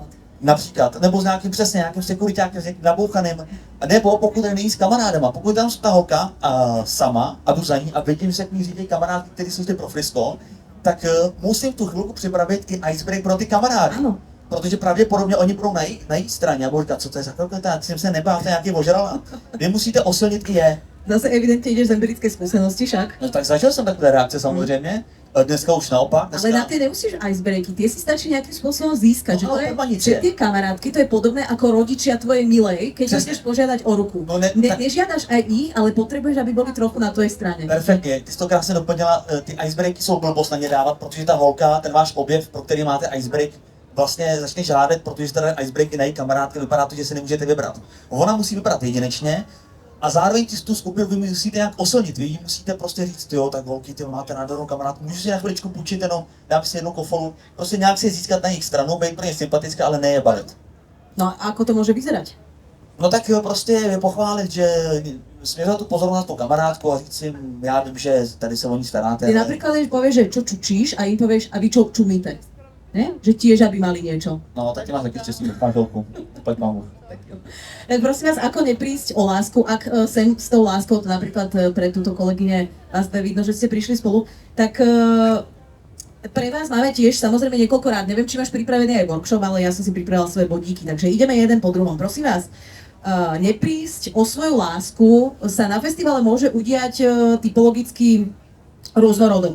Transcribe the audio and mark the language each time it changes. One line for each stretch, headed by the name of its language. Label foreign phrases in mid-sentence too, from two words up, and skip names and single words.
Czech: Například, nebo s nějakým přesně, nějakým sekuritákem, s někým nabouchaným, nebo pokud není s kamarádama, pokud tam ta holka sama a jdu za ní a vidím, že k ní říkají kamarádky, kteří jsou zde pro Frisko, tak musím tu chvilku připravit i icebreak pro ty kamarády.
Slovak: Áno.
Czech: Protože pravděpodobně oni budou na její straně a budou říkat, co to je za krokreta, jsem se nebál, to je nějaký ožrala. Vy musíte osilnit i je.
Slovak: Zase evidentne ideš z empirickej skúsenosti však.
Czech: No tak zažil jsem takové reakce samozřejmě, dneska už naopak.
Slovak: Ale na tie nemusíš icebreaky, tie si stačí nejakým spôsobom získať. Že, No, to je, ale nič že je. tie kamarátky, to je podobné ako rodičia tvojej milej, keď
Czech: Přesně.
Slovak: ideš požiadať o ruku. No ne- tak- Nežiadaš aj ich, ale potrebuješ, aby boli trochu na tvojej strane.
Czech: Perfektně, ty jsi to krásně doplnila, ty icebreaky jsou blbost na ně dávat, protože ta holka, ten váš objev, pro který máte icebreak, vlastně začne žádat, protože jste dali icebreaky na její kamarádky, vypadá to, že si nemůžete vybrat. Ona musí vybrat jedinečně a zároveň tu skupinu vy musíte nějak oslnit, vy jí musíte prostě říct, jo, tak holky, ty máte nádhernou kamarádku, můžu si na chviličku půjčit jenom, dám si jednu kofolu, prostě nějak si získat na jejich stranu, být pro ně sympatická, ale ne je balit.
Slovak: No a ako to môže vyzerať?
Czech: No tak jo, prostě je pochválit, že směřovat tu pozornost na tu kamarádku a říct jim, já vím, že tady se o ní staráte.
Slovak: Ty ale- napríklad povieš, že čo čučíš a im povieš, a vy čo čumíte. Ne? Že tiež, aby mali niečo.
Czech: No, tak ty máš taky štěstí, máš holku. Pojď mám.
Slovak: Tak prosím vás, ako neprísť o lásku, ak sem s tou láskou, to napríklad pre túto kolegyne vás vidno, že ste prišli spolu, tak pre vás máme tiež samozrejme niekoľko rád. Neviem, či máš pripravený aj workshop, ale ja som si pripravila svoje bodíky, takže ideme jeden po druhom. Prosím vás, neprísť o svoju lásku sa na festivale môže udiať typologicky rôznorodom.